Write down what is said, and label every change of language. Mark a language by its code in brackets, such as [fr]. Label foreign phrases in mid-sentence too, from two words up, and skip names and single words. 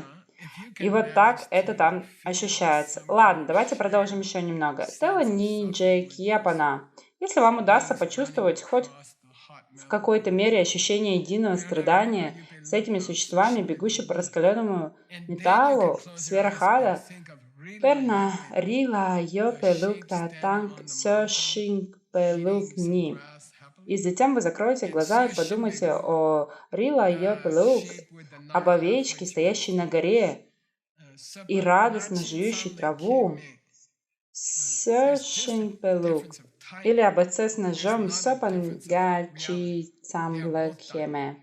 [ru] И вот так это там ощущается. Ладно, давайте продолжим еще немного. [bo] Тело ни джейкьяпана. [ru] Если вам удастся почувствовать хоть в какой-то мере ощущение единого страдания с этими существами, бегущими по раскаленному металлу в сферах ада, [bo] Перна рила йопелук татанг сёшинг пелук ни. [ru] И затем вы закроете глаза и подумайте о [bo] рила йопелук, [ru] об овечке, стоящей на горе и радостно жующей траву, [bo] сёшинг пелук, [ru] или об отце с ножом [bo] сопангачи цамблекхеме.